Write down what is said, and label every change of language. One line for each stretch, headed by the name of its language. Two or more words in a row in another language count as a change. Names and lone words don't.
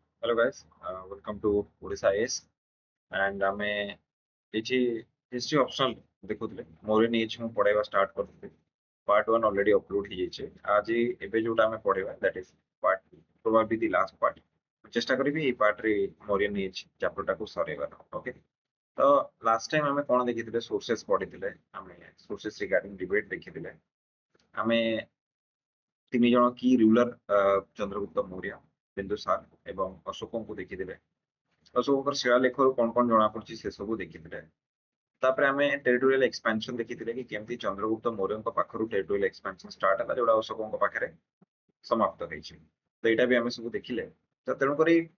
English: Hello guys, welcome to Odisha AS and
Odia: ଆମେ କିଛି
English: history optional ଦେଖୁଥିଲେ Mauryan age
Odia: ମୁଁ ପଢେଇବା
English: start କରିଥିଲି part 1 already upload
Odia: ହେଇଯାଇଛି ଆଜି ଏବେ ଯୋଉଟା ଆମେ
English: ପଢେଇବା that is part 2 probably the last part
Odia: ମୁଁ ଚେଷ୍ଟା କରିବି ଏଇ
English: part ରେ Mauryan age chapter
Odia: ଟାକୁ ସରେଇବାର okay ତ last time ଆମେ କଣ ଦେଖିଥିଲେ sources ପଢିଥିଲେ ଆମେ
English: sources regarding debate
Odia: ଦେଖିଥିଲେ ଆମେ ତିନି ଜଣ କି ରୁଲର ଚନ୍ଦ୍ରଗୁପ୍ତ ମୌର୍ୟ ବିନ୍ଦୁସାର ଏବଂ ଅଶୋକଙ୍କୁ ଦେଖିଥିଲେ ଅଶୋକଙ୍କର ଶିଳାଲେଖରୁ କଣ କଣ ଜଣା ପଡୁଛି ସେ ସବୁ ଦେଖିଥିଲେ ତାପରେ ଆମେ
English: territorial expansion
Odia: ଦେଖିଥିଲେ କି କେମିତି ଚନ୍ଦ୍ରଗୁପ୍ତ ମୌର୍ୟଙ୍କ ପାଖରୁ
English: territorial expansion start
Odia: ହେଲା ଯୋଉଟା ଅଶୋକଙ୍କ ପାଖରେ ସମାପ୍ତ ହେଇଛି ତ ଏଇଟା ବି ଆମେ ସବୁ ଦେଖିଲେ ତ ତେଣୁକରି